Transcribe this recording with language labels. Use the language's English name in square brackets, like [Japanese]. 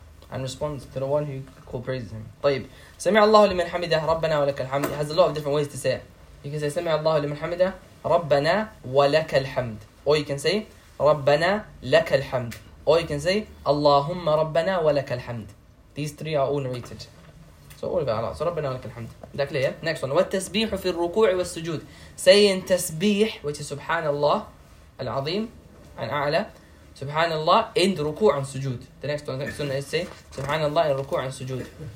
[English] And respond to the one who call praises him. [Arabic] طيب. سمع الله لمن حمده ربنا ولك الحمد. [English] It has a lot of different ways to say it. You can say, [Arabic] سمع الله لمن حمده ربنا ولك الحمد. [English] Or you can say, [Arabic] ربنا لك الحمد. [English] Or you can say, [Arabic] اللهم ربنا ولك الحمد. [English] These three are all narrated. So all of it, Allah. So [Arabic] ربنا ولك الحمد. [English] That clear? Next one. [Arabic] والتسبيح في الركوع والسجود. [English] Saying [Arabic] تسبيح, [English] which is [Arabic] سبحان الله العظيم عن أعلى. سبحان الله in ركوع and سجود. [English] The next one, the next one is say, سبحان الله in ركوع and سجود.